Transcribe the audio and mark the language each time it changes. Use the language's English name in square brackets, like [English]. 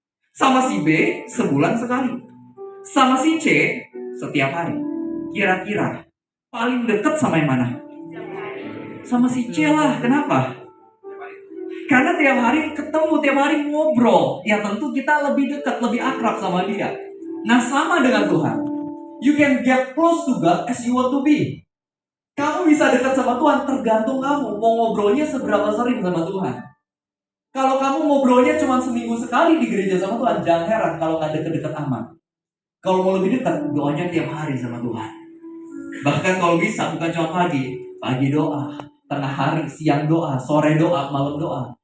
[Indonesian] Sama si B, sebulan sekali. Sama si C, setiap hari. Kira-kira paling dekat sama yang mana? Sama si C lah, kenapa? Karena tiap hari ketemu, tiap hari ngobrol. Ya tentu kita lebih dekat, lebih akrab sama dia. Nah sama dengan Tuhan. [English] You can get close to God as you want to be. [Indonesian] Kamu bisa dekat sama Tuhan tergantung kamu mau ngobrolnya seberapa sering sama Tuhan. Kalau kamu ngobrolnya cuma seminggu sekali di gereja sama Tuhan, jangan heran kalau nggak deket-deket aman. Kalau mau lebih dekat, doanya tiap hari sama Tuhan. Bahkan kalau bisa, bukan cuma pagi doa, tengah hari, siang doa, sore doa, malam doa.